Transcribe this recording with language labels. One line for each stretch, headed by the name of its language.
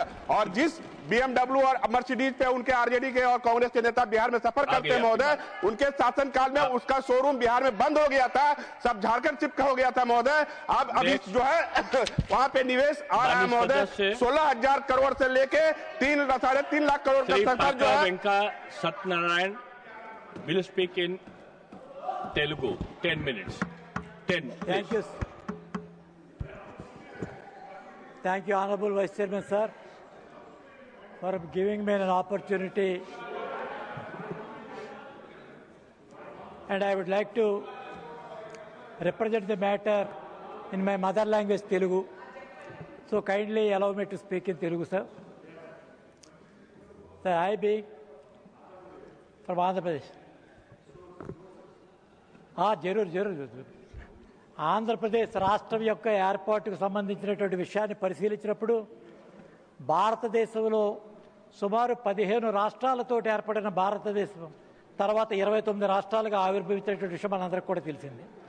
Hindi: और जिस BMW और मर्सिडीज पे उनके आरजेडी के और कांग्रेस के नेता बिहार में सफर करते हैं महोदय, उनके शासनकाल में उसका शोरूम बिहार में बंद हो गया था, सब झारखंड शिफ्ट हो गया था महोदय। अब अभी जो है वहां पे निवेश आ रहा है महोदय। 16,000 करोड़ से लेके 3.5 लाख करोड़ का सरकार जो है।
English: Satyanarayana will speak in Telugu 10 minutes. 10. Thank you. Thank you, Honorable Vice Chairman, sir, for giving me an opportunity. And I would like to represent the matter in my mother language, Telugu. So kindly allow me to speak in Telugu, sir. Sir, I being from Andhra Pradesh.
Telugu: జరూరు Andhra Pradesh రాష్ట్రం యొక్క ఏర్పాటుకు సంబంధించినటువంటి విషయాన్ని పరిశీలించినప్పుడు భారతదేశంలో సుమారు 15 రాష్ట్రాలతో ఏర్పడిన భారతదేశం తర్వాత 29 రాష్ట్రాలుగా ఆవిర్భవించినటువంటి విషయం మనందరికీ కూడా తెలిసింది.